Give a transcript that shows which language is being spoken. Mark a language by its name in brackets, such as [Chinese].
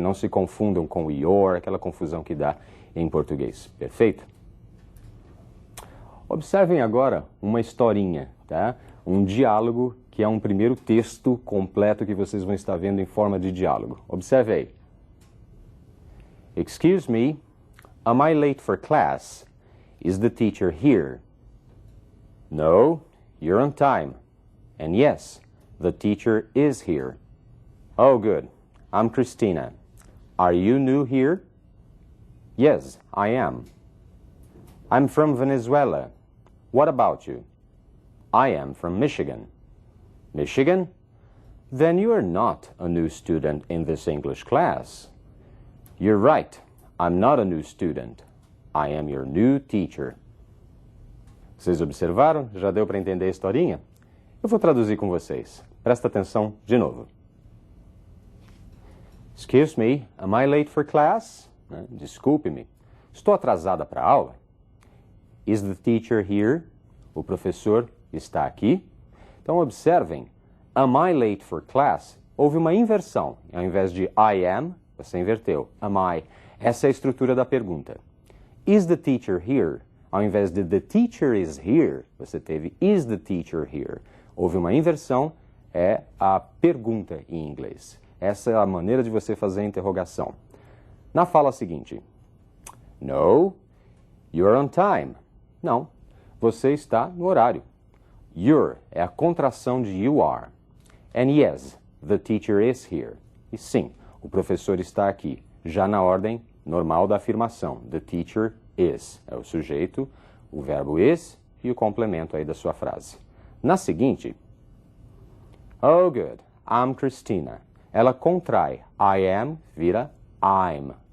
[Portuguese] Não se confundam com your, aquela confusão que dá em português. Perfeito? Observem agora uma historinha, tá? Um diálogo que é um primeiro texto completo que vocês vão estar vendo em forma de diálogo. Observe aí. [English] Excuse me, am I late for class? Is the teacher here? No, you're on time. And yes, the teacher is here. Oh, good. I'm Christina. Are you new here? Yes, I am. I'm from Venezuela. What about you? I am from Michigan. Michigan? Then you are not a new student in this English class. You're right. I'm not a new student. I am your new teacher. [Portuguese] Vocês observaram? Já deu para entender a historinha? Eu vou traduzir com vocês. Presta atenção de novo. [English] Excuse me, am I late for class? [Portuguese] Desculpe-me. Estou atrasada para a aula? [English] Is the teacher here? [Portuguese] O professor está aqui? Então, observem, [English] am I late for class? [Portuguese] Houve uma inversão. Ao invés de I am, você inverteu. Am I? Essa é a estrutura da pergunta. [English] Is the teacher here? [Portuguese] Ao invés de [English] the teacher is here, [Portuguese] você teve [English] is the teacher here. [Portuguese] Houve uma inversão, é a pergunta em inglês. Essa é a maneira de você fazer a interrogação. Na fala seguinte, [English] no, you're on time. [Portuguese] Não, você está no horário. You're é a contração de you are. [English] And yes, the teacher is here. [Portuguese] E sim, o professor está aqui, já na ordem normal da afirmação. The teacher is é o sujeito, o verbo is e o complemento aí da sua frase. Na seguinte, [English] oh good, I'm Christina. [Portuguese] Ela contrai I am, vira I'm.